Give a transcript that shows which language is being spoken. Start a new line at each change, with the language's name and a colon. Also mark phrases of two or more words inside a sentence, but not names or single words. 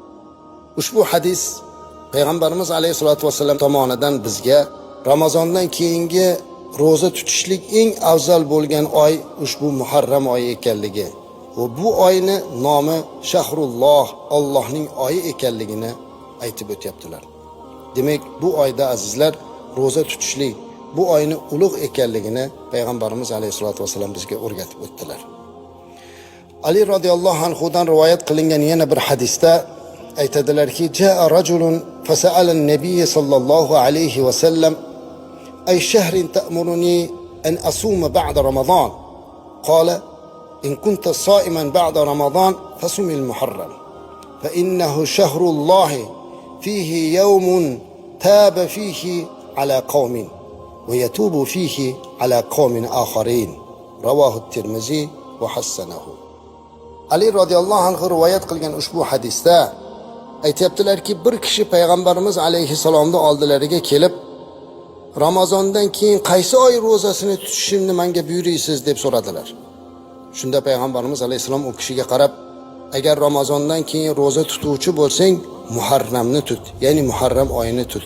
Uzbek: Ushbu hadis Payg'ambarimiz
Arabic: عليه الصلاة والسلام
Uzbek: tomonidan bizga Ramazondan keyingi ro'za tutishlik eng afzal bo'lgan oy ushbu Muharram oyi ekanligi va bu oyni nomi Shahrulloh, Allohning oyi ekanligini aytib o'tyaptilar. Demak, bu oyda azizlar ro'za tutishlik, bu oyni ulug' ekanligini Payg'ambarimiz
Arabic: عليه الصلاة والسلام
Uzbek: bizga o'rgatib o'tdilar. Ali
Arabic: رضي الله عنه
Uzbek: dan rivoyat qilingan yana bir hadisda aytadilarki,
Arabic: جاء رجل فسأل النبي صلى الله عليه وسلم أي شهر تأمرني أن أصوم بعد رمضان. قال إن كنت صائما بعد رمضان فصم المحرم فإنه شهر الله فيه يوم تاب فيه على قوم ويتوب فيه على قوم آخرين. رواه الترمذي وحسنه.
Uzbek: Ali
Arabic: رضي الله عنه
Uzbek: rivoyat qilgan ushbu hadisda aytayaptilarki, bir kishi Payg'ambarimiz alayhisalomning oldilariga kelib, Ramazondan keyin qaysi oy ro'zasini tutishimni menga buyuraysiz deb so'radilar. Shunda Payg'ambarimiz alayhisalom u kishiga qarab, agar Ramazondan keyin ro'za tutuvchi bo'lsang, Muharramni tut, ya'ni Muharram oyini tut.